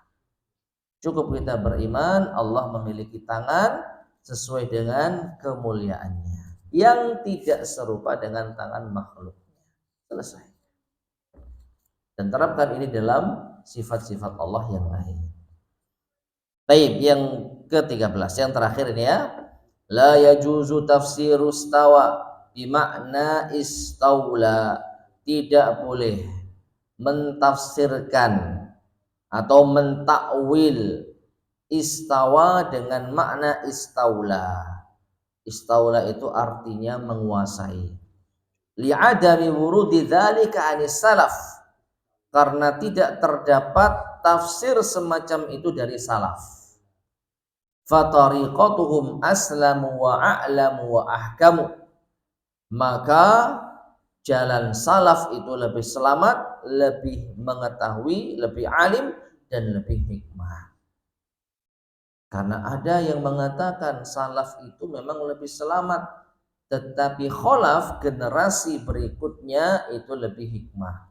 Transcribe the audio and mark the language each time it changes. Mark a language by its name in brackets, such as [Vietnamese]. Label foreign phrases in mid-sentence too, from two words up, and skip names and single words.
[Indonesian] Cukup kita beriman Allah memiliki tangan sesuai dengan kemuliaannya, yang tidak serupa dengan tangan makhluknya. Selesai. Dan terapkan ini dalam sifat-sifat Allah yang lain. Baik, yang ke-13, yang terakhir ini ya. [Arabic] لا يجوز تفسير استوى بمعنى استولى. [Indonesian] Tidak boleh mentafsirkan atau mentakwil istawa dengan makna istaula. Istaula itu artinya menguasai. [Arabic] لعدم ورود ذلك عن السلف. [Indonesian] Karena tidak terdapat tafsir semacam itu dari salaf. [Arabic] فطريقتهم أسلم وأعلم وأحكم. [Indonesian] Maka jalan salaf itu lebih selamat, lebih mengetahui, lebih alim, dan lebih hikmah. Karena ada yang mengatakan salaf itu memang lebih selamat, tetapi kholaf, generasi berikutnya itu lebih hikmah.